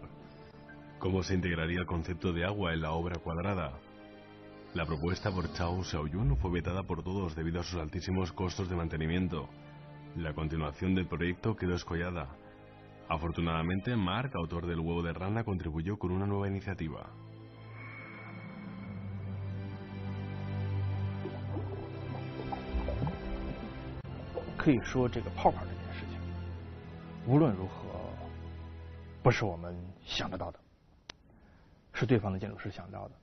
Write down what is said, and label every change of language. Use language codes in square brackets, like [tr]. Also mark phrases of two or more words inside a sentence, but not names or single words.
[es] ¿Cómo se integraría el concepto de agua en la obra cuadrada? La propuesta por Chao Xiaoyun fue vetada por todos debido a sus altísimos costos de mantenimiento. La continuación del proyecto quedó escollada. Afortunadamente, Mark, autor del huevo de rana, contribuyó con una nueva iniciativa. [zh] 可以说，这个泡泡这件事情，无论如何，不是我们想得到的，是对方的建筑师想到的。